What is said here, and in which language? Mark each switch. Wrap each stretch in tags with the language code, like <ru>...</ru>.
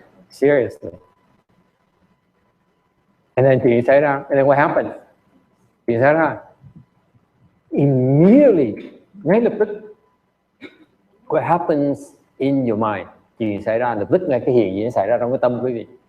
<en>Seriously. And then</en> <vi>chuyện xảy ra,</vi> <en>and then what happened?</en> <vi>Chuyện xảy ra</vi> <en>immediately,</en> <vi>ngay lập tức.</vi> <en>What happens in your mind?</en> <vi>Chuyện xảy ra lập tức, ngay cái hiện diện xảy ra trong cái tâm quý vị.</vi>